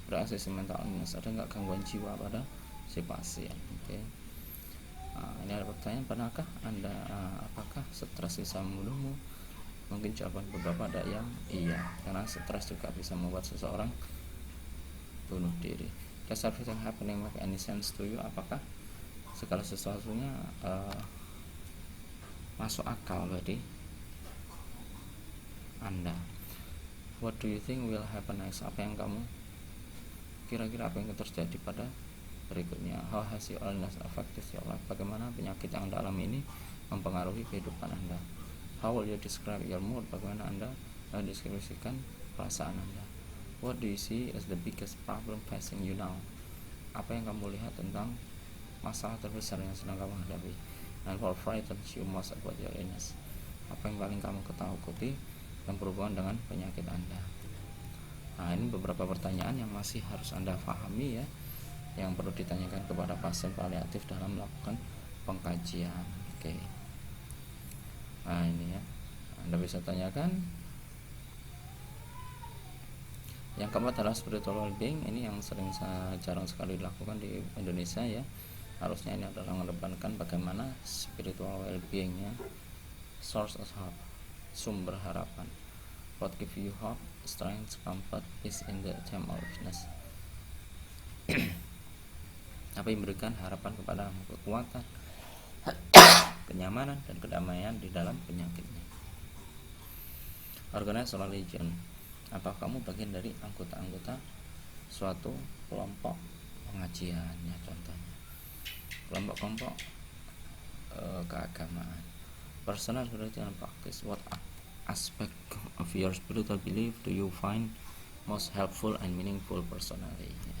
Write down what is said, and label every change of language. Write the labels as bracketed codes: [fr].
[id] Reaksi mental illness, ada nggak gangguan jiwa pada si pasien. Oke. Ini ada pertanyaan, pernahkah Anda apakah stres bisa membunuhmu? Mungkin jawaban beberapa ada yang iya, karena stres juga bisa membuat seseorang bunuh diri. [en] Does everything happening make any sense to you? [id] Apakah segala sesuatunya masuk akal bagi Anda? [en] What do you think will happen next? [id] Apa yang kamu kira-kira apa yang terjadi pada berikutnya? [en] How has your illness affected your life? [id] Bagaimana penyakit yang Anda alami ini mempengaruhi kehidupan Anda? [en] How will you describe your mood? [id] Bagaimana Anda deskripsikan perasaan Anda. [en] What do you see as the biggest problem facing you now? [id] Apa yang kamu lihat tentang masalah terbesar yang sedang kamu hadapi? [en] And what frightens you most about your illness? [id] Apa yang paling kamu ketakuti yang berhubungan dengan penyakit Anda? Nah, ini beberapa pertanyaan yang masih harus Anda pahami ya, yang perlu ditanyakan kepada pasien paliatif dalam melakukan pengkajian. Oke. Nah, ini ya, Anda bisa tanyakan. Yang keempat adalah spiritual well-being. Ini yang jarang sekali dilakukan di Indonesia ya. Harusnya ini adalah mengedepankan bagaimana spiritual well-being ya. [en] Source of hope, [id] sumber harapan. [en] What give you hope, strength, comfort, peace in the time of illness. [id] Apa yang memberikan harapan kepada kekuatan, kenyamanan dan kedamaian di dalam penyakitnya. [en] Organized religion. [id] Apa kamu bagian dari anggota-anggota suatu kelompok pengajiannya, contohnya kelompok-kelompok keagamaan. [en] Personal spiritual practice. What aspect of your spiritual belief do you find most helpful and meaningful personally?